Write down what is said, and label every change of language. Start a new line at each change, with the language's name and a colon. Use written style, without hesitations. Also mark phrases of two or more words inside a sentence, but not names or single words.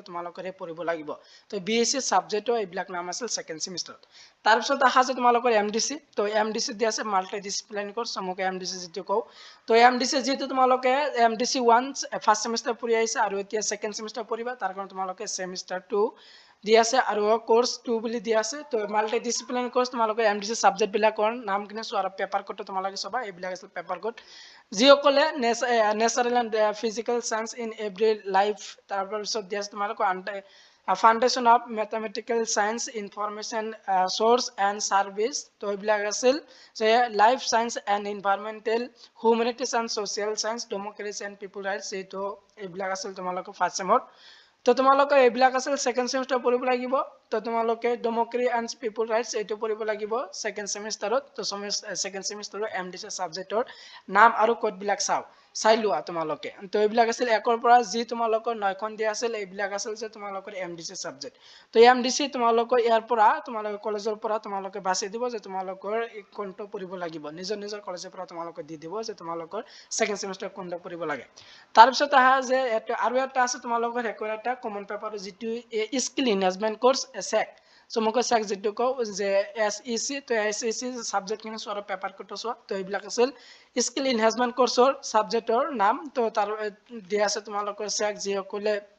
Assamese: তোমালোকৰ পঢ়িব লাগিব তো BEC সাবজেক্টৰ এইবিলাক নাম আছিল
English: second semesterত
Assamese: তাৰ পিছত আহা যে তোমালোকৰ MDC তো MDC দিয়া আছে
English: multi disciplinary course
Assamese: সমকে MDC যেটো কও তো MDC যেটো তোমালোকে MDC 1
English: first semester
Assamese: পঢ়ি আহিছে আৰু এতিয়া
English: second semester
Assamese: পঢ়িবা তাৰ কাৰণে তোমালোকে সেমিষ্টাৰ 2 দি আছে আৰু কোৰ্স 2 বুলি দি আছে তো
English: multi disciplinary course
Assamese: তোমালোকে MDC সাবজেক্ট বিলাকৰ নাম কিনে চোৱা আৰু
English: paper codeটো
Assamese: তোমালোকে চাবা এইবিলাক আছে
English: paper code
Assamese: যিসকলে
English: natural and physical science in every life
Assamese: তাৰ পিছত দি আছে তোমালোকৰ
English: foundation of mathematical science information source and service
Assamese: তো এইবিলাক আছিল যে
English: life science and environmental humanities and social science democracy and people rights
Assamese: এইটো এইবিলাক আছিল তোমালোকৰ
English: first semত
Assamese: তো তোমালোকে এইবিলাক আছিল
English: second semester
Assamese: পঢ়িব লাগিব তো তোমালোকে
English: democracy and people rights
Assamese: এইটো পঢ়িব লাগিব
English: second semesterত
Assamese: তো
English: second semesterৰ
Assamese: MDC সাবজেক্টৰ নাম আৰু কোড বিলাক চাই লোৱা তোমালোকে তো এইবিলাক আছিল একৰ পৰা যি তোমালোকৰ 9খন দিয়া আছিল এইবিলাক আছিল যে তোমালোকৰ MDC সাবজেক্ট তো MDC তোমালোকৰ ইয়াৰ পৰা তোমালোকৰ কলেজৰ পৰা তোমালোকে বাছি দিব যে তোমালোকৰ কোনটো পঢ়িব লাগিব নিজৰ নিজৰ কলেজৰ পৰা তোমালোকে দি দিব যে তোমালোকৰ
English: second semester
Assamese: কোনটো পঢ়িব লাগে তাৰ পিছত আহা যে আৰু এটা আছে তোমালোকৰ হেকৰ এটা
English: common paper
Assamese: যেটো
English: skill enhancement course
Assamese: SEC সমকে SEC যেটো কও যে SEC তো SEC সাবজেক্ট কিনে চোৱা
English: paper codeটো
Assamese: চোৱা তো এইবিলাক আছিল
English: skill enhancement courseৰ
Assamese: সাবজেক্টৰ নাম তো তাৰ দিয়া আছে তোমালোকৰ SEC যিসকলে